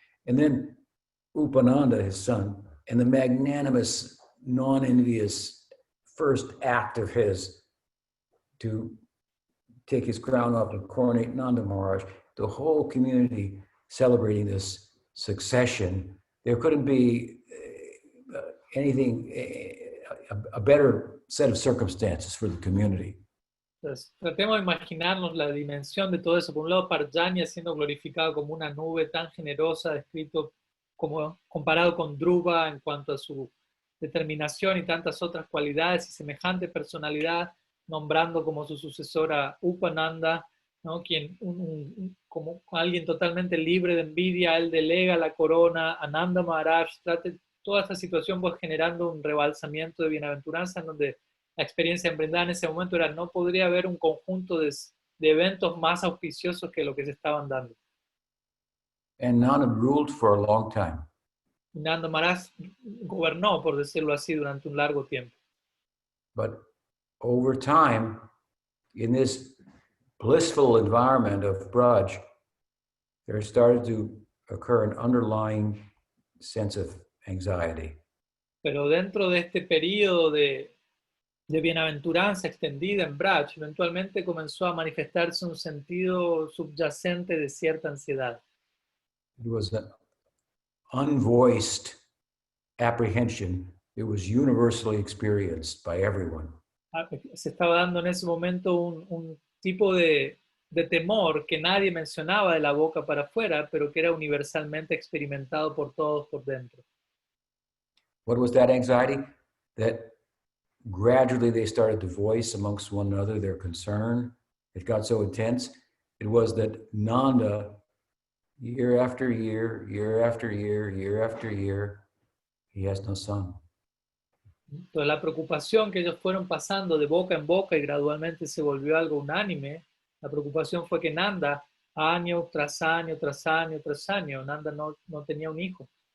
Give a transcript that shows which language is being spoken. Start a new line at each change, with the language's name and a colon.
English: And then Upananda, his son, and the magnanimous, non-envious first act of his to take his crown off and coronate Nanda Maharaj, the whole community celebrating this succession. There couldn't be anything, a better set of circumstances for the community.
Spanish: Entonces, tratemos de imaginarnos la dimensión de todo eso. Por un lado, Parjanya siendo glorificado como una nube tan generosa, descrito como comparado con Dhruva en cuanto a su determinación y tantas otras cualidades y semejante personalidad, nombrando como su sucesora Upananda, ¿no? Quien como alguien totalmente libre de envidia, él delega la corona a Nanda Maharaj. Toda esta situación pues generando un rebalsamiento de bienaventuranza en donde la experiencia emprendida en ese momento era no podría haber un conjunto de eventos más auspiciosos que lo que se estaban dando.
English: And Nanda ruled for a long time.
Spanish: Nanda Maharaj gobernó, por decirlo así, durante un largo tiempo.
English: But over time, in this blissful environment of Braj, there started to occur an underlying sense of anxiety.
Spanish: Pero dentro de este periodo de bienaventuranza extendida en Braj, eventualmente comenzó a manifestarse un sentido subyacente de cierta ansiedad.
English: It was an unvoiced apprehension. It was universally experienced by everyone.
Spanish: Se estaba dando en ese momento un tipo de temor que nadie mencionaba de la boca para afuera, pero que era universalmente experimentado por todos por dentro.
English: What was that anxiety? That gradually they started to voice amongst one another their concern. It got so intense. It was that Nanda, year after year, year after year, year after year, he has no son.
Spanish: Entonces la preocupación que ellos fueron pasando de boca en boca y gradualmente se volvió algo unánime, la preocupación fue que Nanda, año tras año, tras año, tras año, Nanda no tenía un hijo.